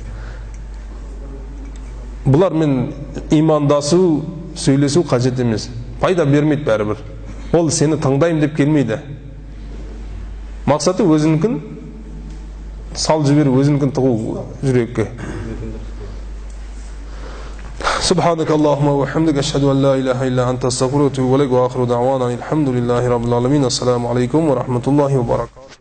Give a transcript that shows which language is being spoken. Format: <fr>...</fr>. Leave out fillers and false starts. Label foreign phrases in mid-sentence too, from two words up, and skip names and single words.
<kk>Бұлар мен имандасу, сөйлесу қажет емес. Пайда бермейді бәрібір. Ол сені тыңдайым деп келмейді. Мақсаты өзінікін сал жіберіп, өзінікін тығу жүрекке.</kk> <ar>سبحانك اللهم وبحمدك أشهد أن لا إله إلا أنت أستغفرك وأتوب إليك وآخر دعوانا الحمد لله رب العالمين السلام عليكم ورحمة الله وبركاته</ar>